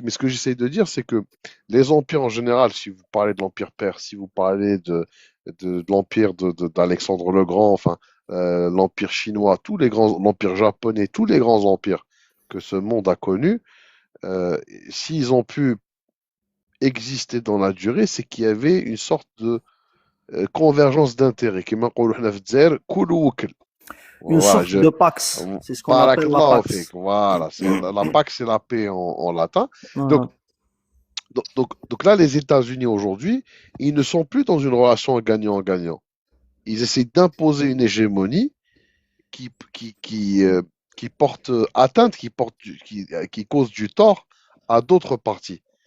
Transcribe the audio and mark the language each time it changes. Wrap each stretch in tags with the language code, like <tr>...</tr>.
<fr>Mais ce que j'essaie de dire, c'est que les empires en général, si vous parlez de l'empire perse, si vous parlez de l'empire d'Alexandre le Grand, enfin l'empire chinois, l'empire japonais, tous les grands empires que ce monde a connus, euh, s'ils ont pu exister dans la durée, c'est qu'il y avait une sorte de convergence d'intérêts.</fr> <ar>كما نقولوا احنا في الجزائر كل وكل.</ar> <fr>Une Voilà, sorte de pax, c'est ce qu'on appelle la</fr> <ar>Barakallahu fik.</ar> <fr>pax. Voilà, la Pax, c'est la paix en latin. Donc, Voilà. donc là, les États-Unis aujourd'hui, ils ne sont plus dans une relation gagnant-gagnant. Ils essaient d'imposer une hégémonie qui, qui, qui, euh, qui porte atteinte, qui cause du tort à d'autres parties.</fr>